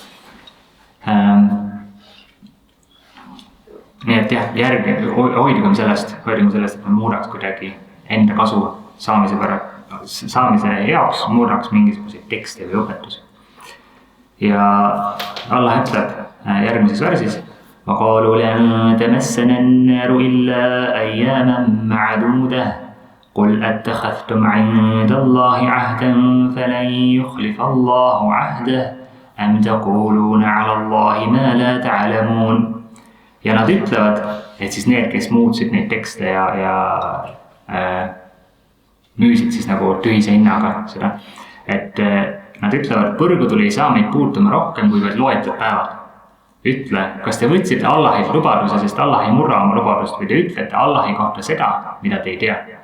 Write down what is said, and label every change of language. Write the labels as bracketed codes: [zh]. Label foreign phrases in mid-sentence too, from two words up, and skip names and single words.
[et] Nii et jah, hoidugem sellest, et me muudaks kuidagi enda kasu saamise jaoks, muudaks mingisuguseid tekste või õpetusi. Ja Allah ütleb järgmises versis: [ar] وَقَالُوا لَنْ تَمَسَّنَا النَّارُ إِلَّا أَيَّامًا مَعْدُودَةً قُلْ أَتَّخَذْتُمْ عِندَ اللَّهِ عَهْدًا فَلَنْ يُخْلِفَ اللَّهُ عَهْدَهُ أَمْ تَقُولُونَ عَلَى اللَّهِ مَا لَا تَعْلَمُونَ. [et] Ja nad ütlevad, et siis need, kes muutsid neid tekste ja müüsid siis nagu tühise hinnaga seda, et nad ütlevad, põrgutuli ei saa meid puutuma rohkem kui vaid loetud päevad. Ütle, kas te võtsite Allahi lubaduse, sest Allah ei murra oma lubadust, või te ütlete Allahi kohta seda, mida te ei tea.